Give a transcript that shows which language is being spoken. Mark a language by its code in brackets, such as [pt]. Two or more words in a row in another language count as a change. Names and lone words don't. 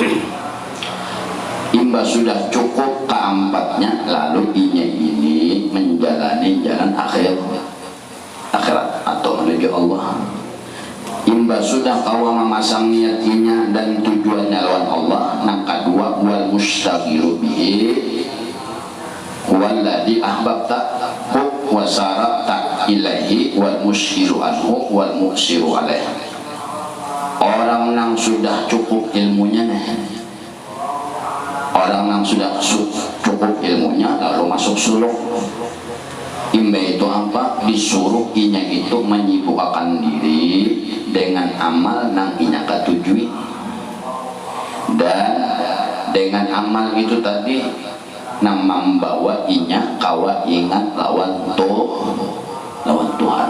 [bjn] Imba sudah cukup keempatnya, lalu inya ini menjalani jalan akhirat atau menuju Allah. Imba sudah kawa memasang niatnya dan tujuannya lawan Allah. Yang kedua, [ar] والمستغير به الذي أحببت وسرت إليه والمشير عنه والمسير عليه. [bjn] Orang yang sudah cukup ilmunya nih, orang yang sudah cukup ilmunya lalu masuk suluk. Imba itu apa? Disuruh inya itu menyibukkan diri dengan amal nang inya ketujui, dan dengan amal itu tadi nang membawa inya kawa ingat lawan Tuhan.